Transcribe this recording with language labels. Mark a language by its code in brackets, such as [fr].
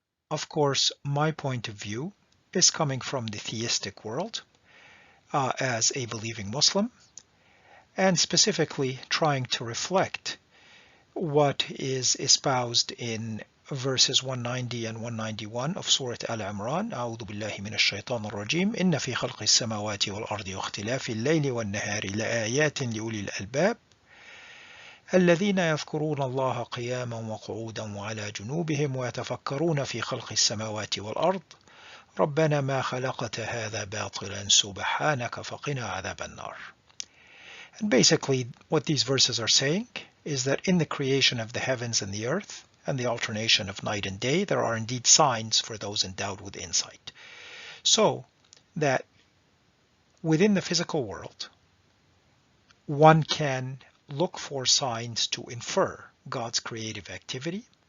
[en] Of course, my point of view is coming from the theistic world as a believing Muslim, and specifically trying to reflect what is espoused in verses 190 and 191 of Surah Al-Imran. [ar] أعوذ بالله من الشيطان الرجيم إن في خلق السماوات والأرض واختلاف الليل والنهار لآيات لأولي الألباب الذين يذكرون الله قياما وقعودا وعلى جنوبهم ويتفكرون في خلق السماوات والأرض ربنا ما خلقت هذا باطلا سبحانك فقنا عذاب النار. [en] And basically what these verses are saying is that in the creation of the heavens and the earth and the alternation of night and day, there are indeed signs for those endowed with insight. So that within the physical world, one can look for signs to infer God's creative activity.